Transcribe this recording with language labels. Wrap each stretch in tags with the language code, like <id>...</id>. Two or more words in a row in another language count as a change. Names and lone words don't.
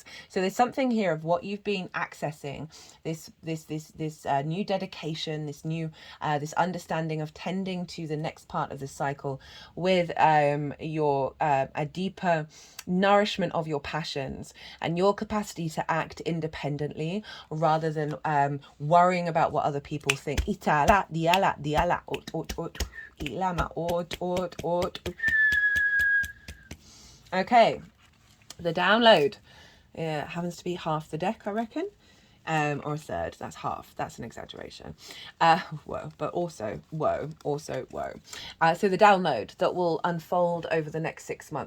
<en>So there's something here of what you've been accessing, this new dedication, this understanding of tending to the next part of the cycle with your a deeper nourishment of your passions and your capacity to act independently rather than worrying about what other people think. Itala diala diala ot ot ot ilama ot ot ot. Okay, the download happens to be half the deck, I reckon, or a third. That's half. That's an exaggeration. Whoa, but also whoa. So the download that will unfold over the next 6 months.</en>